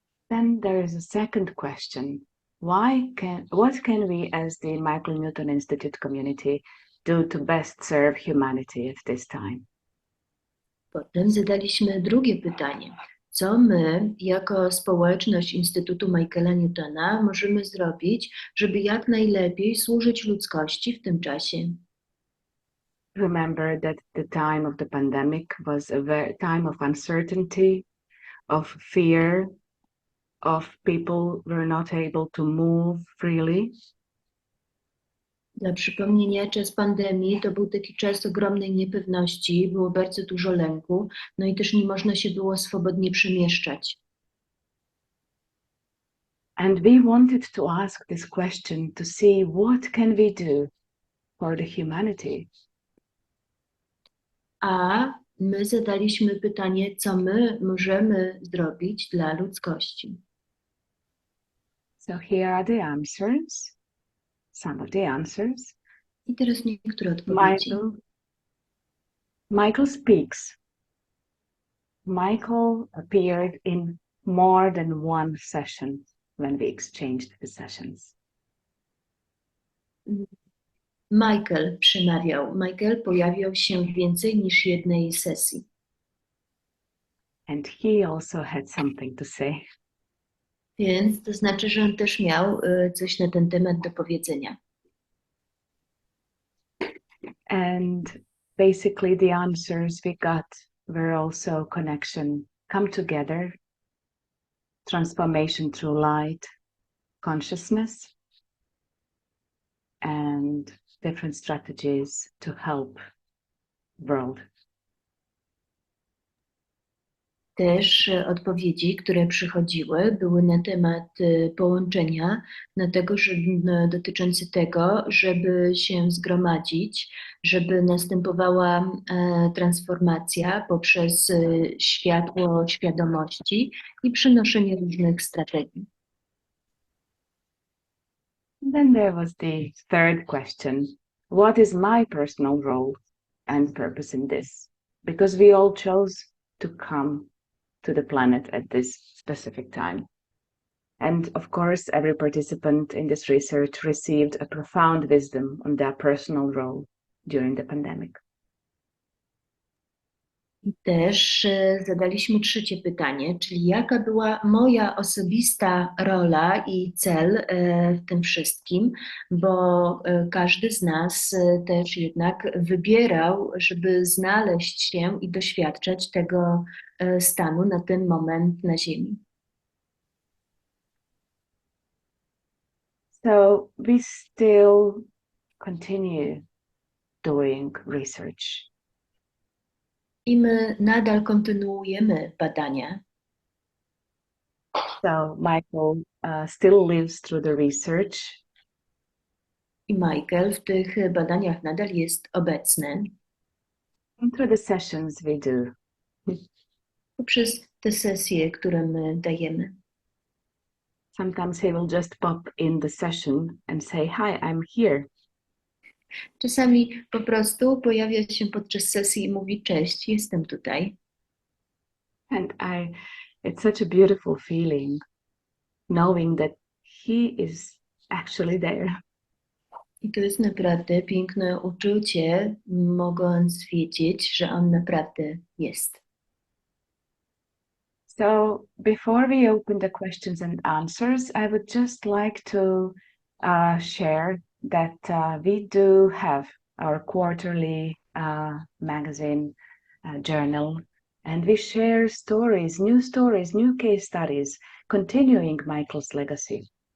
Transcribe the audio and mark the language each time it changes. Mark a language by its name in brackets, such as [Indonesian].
[English] Then there is a second question. What can we as the Michaela Newtona Institute community do to best serve humanity at this time? [Polish] Potem zadaliśmy drugie pytanie. Co my, jako społeczność Instytutu Michaela Newtona, możemy zrobić, żeby jak najlepiej służyć ludzkości w tym czasie? [English] Remember that the time of the pandemic was a time of uncertainty, of fear, of people were not able to move freely. [Polish] Dla przypomnienia, czas pandemii to był taki czas ogromnej niepewności, było bardzo dużo lęku, no i też nie można się było swobodnie przemieszczać. [English] And we wanted to ask this question to see what can we do for the humanity. [Polish] A my zadaliśmy pytanie, co my możemy zrobić dla ludzkości. [English] So here are the answers, some of the answers. [Polish] I teraz niektóre odpowiedzi. [English] Michael speaks. Michael appeared in more than one session when we exchanged the sessions. [Polish] Michael przemawiał. Michael pojawiał się w więcej niż jednej sesji. [English] And he also had something to say. [Polish] Więc to znaczy, że on też miał coś na ten temat do powiedzenia. [English] And basically the answers we got were also connection, come together, transformation through light, consciousness, and different strategies to help world. [Polish] Też odpowiedzi, które przychodziły, były na temat połączenia, dotyczący tego, żeby się zgromadzić, żeby następowała transformacja poprzez światło świadomości i przynoszenie różnych strategii. [English] And then there was the third question. What is my personal role and purpose in this? Because we all chose to come to the planet at this specific time. And of course, every participant in this research received a profound wisdom on their personal role during the pandemic. [Polish] I też zadaliśmy trzecie pytanie, czyli jaka była moja osobista rola i cel w tym wszystkim, bo każdy z nas też jednak wybierał, żeby znaleźć się i doświadczać tego stanu na ten moment na Ziemi. [English] So we still continue doing research. [Polish] I my nadal kontynuujemy badania. [English] So Michael still lives through the research. [Polish] I Michael w tych badaniach nadal jest obecny. [English] And through the sessions we do. [Polish] Poprzez te sesje, które my dajemy. [English] Sometimes he will just pop in the session and say, "Hi, I'm here." [Polish] Czasami po prostu pojawia się podczas sesji i mówi: cześć, jestem tutaj. [English] And it's such a beautiful feeling knowing that he is actually there. [Polish] I to jest naprawdę piękne uczucie, mogąc wiedzieć, że on naprawdę jest. [English] So before we open the questions and answers, I would just like to share that we do have our quarterly magazine journal, and we share stories, new case studies, continuing Michael's legacy.